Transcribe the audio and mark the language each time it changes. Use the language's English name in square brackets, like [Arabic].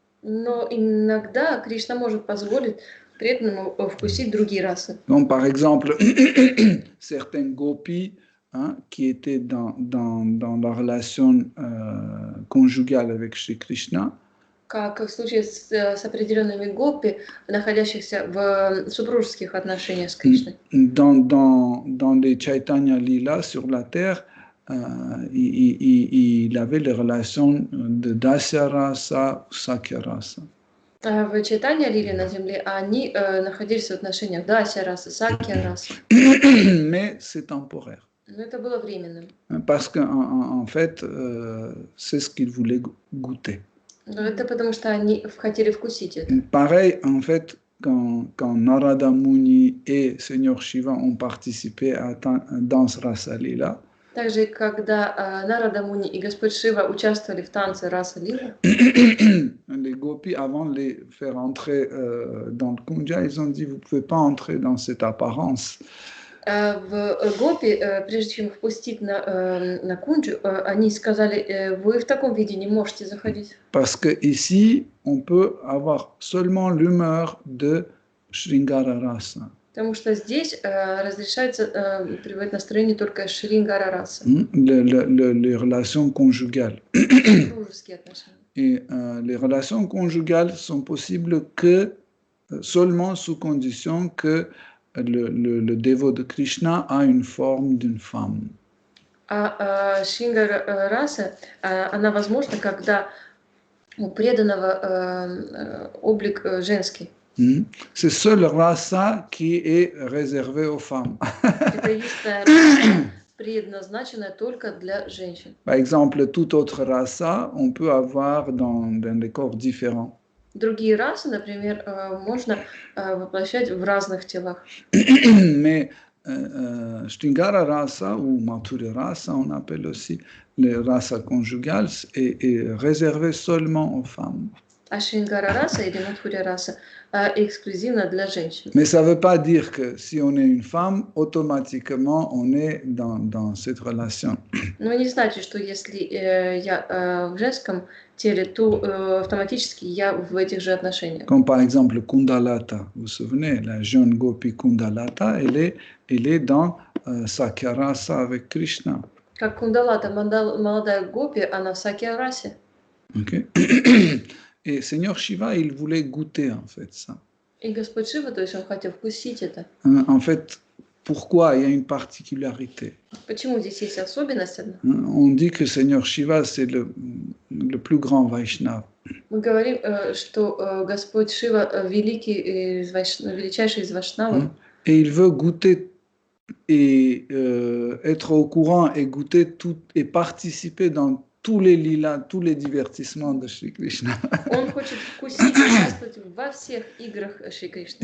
[Russian] Но иногда Кришна может позволить преданному вкусить другие расы. [French] Donc, par exemple, certains gopis qui étaient dans la relation conjugale avec Shri Krishna, [Russian] Как в случае с определенными гопи, находящихся в супружеских отношениях с Кришной. [French] dans les Chaitanya Lila sur la terre, il avait les relations de Dasya Rasa ou Sakya Rasa. [Russian] В Чайтанья Лиле на земле они находились в отношениях Дася расы, Сакья расы. [French] Mais c'est temporaire. [Russian] Но это было временным. [French] Parce qu'en fait, c'est ce qu'ils voulaient goûter. [Russian] Это потому что они хотели вкусить это. [French] Pareil, en fait, quand Narada Muni et Seigneur Shiva ont participé à Danse Rasa Lila, [Russian] Также, когда Нарада Муни и Господь Шива участвовали в танце Раса Лила, [French] les gopis, avant de les faire entrer dans le kunja, ils ont dit, vous ne pouvez pas entrer dans cette apparence. [Russian] в гопи, прежде чем их впустить на кунджу, они сказали, вы в таком виде не можете заходить. [French] Parce que ici, on peut avoir seulement l'humeur de Shringara Rasa. [Russian] Потому что здесь разрешается приводить настроение только Шрингара раса. [French] Les relations conjugales. [Russian] Дружеские отношения. [French] Et les relations conjugales sont possibles que seulement sous condition que le dévot de Krishna a une forme d'une femme. [Russian] А Шрингара раса, она возможна, когда у преданного облик женский. [French] C'est seule rasa qui est réservée aux femmes. [Russian] Это единственная раса, предназначенная только для женщин. [French] Par exemple, toute autre rasa, on peut avoir dans des corps différents. [Russian] Другие расы, например, можно воплощать в разных телах. [French] Mais Shringara rasa ou Mathura rasa, on appelle aussi les races conjugales, est réservé seulement aux femmes. [Russian] А Шрингара раса или Мадхуря раса эксклюзивна для женщин. [French] Mais ça ne veut pas dire que si on est une femme, automatiquement on est dans cette relation. [Russian] Но не значит, что если я в женском теле, то автоматически я в этих же отношениях. [French] Comme par exemple Kundalata, vous vous souvenez, la jeune Gopi Kundalata, elle est dans Sakya rasa avec Krishna. [Russian] Как Кундалата, молодая гопи, она в Сакья расе. [English] Okay. [French] Et Seigneur Shiva, il voulait goûter en fait ça. [Russian] И Господь Шива, то есть он хотел вкусить это. [French] En fait, pourquoi il y a une particularité? [Russian] Почему здесь есть особенность одна? [French] On dit que Seigneur Shiva, c'est le plus grand Vaishnava. [Russian] Мы говорим, что Господь Шива величайший из Вайшнавов. [French] Et il veut goûter et être au courant et goûter tout et participer dans tous les lilas, tous les divertissements de Shri Krishna. [Russian] Он хочет вкусить и участвовать во всех играх Шри Кришны.